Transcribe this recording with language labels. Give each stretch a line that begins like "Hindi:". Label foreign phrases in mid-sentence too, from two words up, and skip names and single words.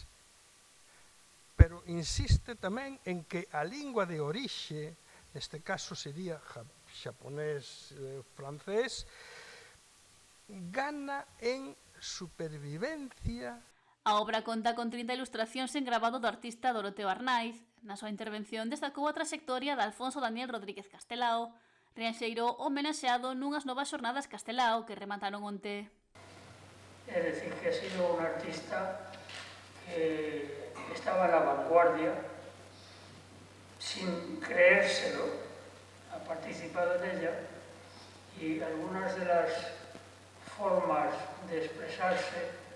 Galician: Pero insiste tamén en que a lingua de orixe, neste caso sería xaponés-francés, gana en supervivencia. A obra conta con 30 ilustracións en gravado do artista Doroteo Arnaiz. Na súa intervención destacou a trayectoria de Alfonso Daniel Rodríguez Castelao, rianxeiro homenaxeado nunhas novas xornadas Castelao que remataron onte. É dicir, que
Spanish: ha sido un artista que estaba na vanguardia, sin creérselo, ha participado en ella, y algunas de las formas de expresarse,